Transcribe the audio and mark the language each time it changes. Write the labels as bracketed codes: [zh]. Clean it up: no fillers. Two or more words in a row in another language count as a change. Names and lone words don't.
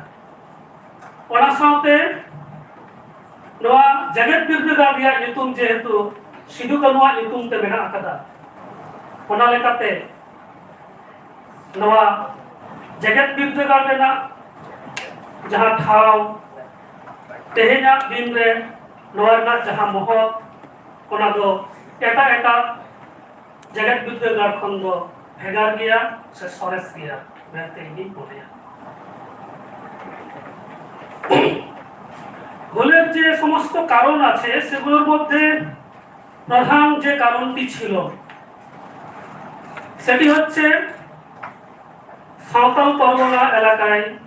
[sat] ᱚᱱᱟ ᱥᱟᱶᱛᱮ ᱱᱚᱣᱟ ᱡᱮᱜᱮᱫ ᱵᱤᱨᱫᱟᱹᱜᱟᱲ ᱨᱮᱭᱟᱜ ᱧᱩᱛᱩᱢ ᱡᱮᱦᱮᱛᱩ ᱥᱤᱫᱩ ᱠᱟᱹᱱᱩᱣᱟᱜ ᱧᱩᱛᱩᱢ ᱛᱮ ᱢᱮᱱᱟᱜ ᱟᱠᱟᱫᱟ, ᱚᱱᱟ লেখাতে ᱱᱚᱣᱟ ᱡᱮᱜᱮᱫ ᱵᱤᱨᱫᱟᱹᱜᱟᱲ ᱨᱮᱱᱟᱜ ᱡᱟᱦᱟᱸ ᱴᱷᱟᱶ ᱛᱮᱦᱮᱧᱟᱜ ᱫᱤᱱ ᱨᱮ ᱱᱚᱣᱟ ᱨᱮᱱᱟᱜ ᱡᱟᱦᱟᱸ ᱢᱚᱦᱚᱛ ᱚᱱᱟ ᱫᱚ ᱮᱴᱟᱜ ᱮᱴᱟᱜ ᱡᱮᱜᱮᱫ ᱵᱤᱨᱫᱟᱹᱜᱟᱲ ᱠᱷᱚᱱ ᱫᱚ ᱵᱷᱮᱜᱟᱨ ᱜᱮᱭᱟ ᱥᱮ ᱥᱚᱨᱮᱥ ᱜᱮᱭᱟ ᱢᱮᱱᱛᱮ ᱤᱧᱤᱧ ᱢᱚᱱᱮᱭᱟ। [bn] ভুলের যে সমস্ত কারণ আছে সেগুলোর মধ্যে প্রধান যে কারণটি ছিল সেটি হচ্ছে সাঁওতাল পরগনা এলাকায়